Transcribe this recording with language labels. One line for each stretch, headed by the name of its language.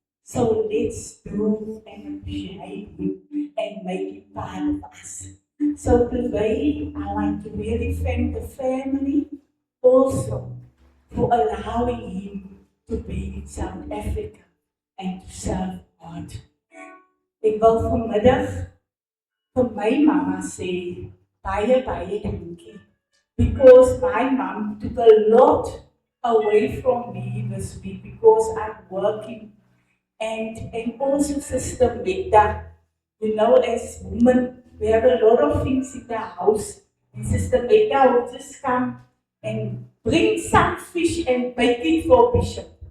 English: So let's do and appreciate him and make it part of us. So today, I want to really thank the family also for allowing him to be in South Africa and to serve God.
Afrikaans: Ek wil vanmiddag vir my mama sê, baie dankie.
English: Because my mom took a lot away from me this week because I'm working. And also Sister Beta, you know, as women, we have a lot of things in the house. And Sister Beta will just come and bring some fish and bake it for Bishop.